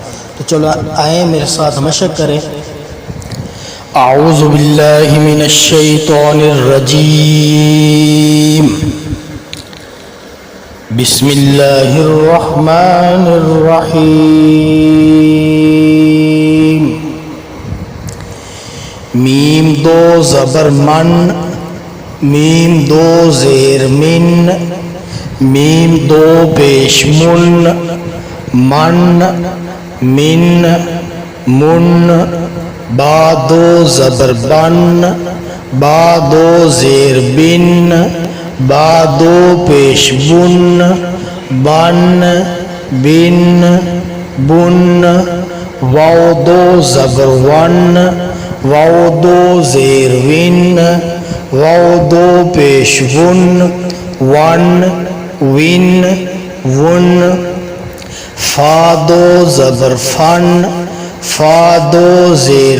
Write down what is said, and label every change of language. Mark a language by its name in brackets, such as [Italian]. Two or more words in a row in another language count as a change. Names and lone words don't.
[Urdu] تو چلو آئیں میرے ساتھ مشق کریں۔ [Arabic] اعوذ باللہ من الشیطان الرجیم، بسم اللہ الرحمن الرحیم۔ [Urdu] میم 2 زبر من، میم 2 زیر من، میم 2 پیش من، من من من، با 2 زبر بن، با 2 زیر بن، با 2 پیش بن، بن بن بن، واو 2 زبر ون، واو 2 زیر ون، واو 2 پیش ون، ون ون ون، فا 2 زبر فن، فا 2 زیر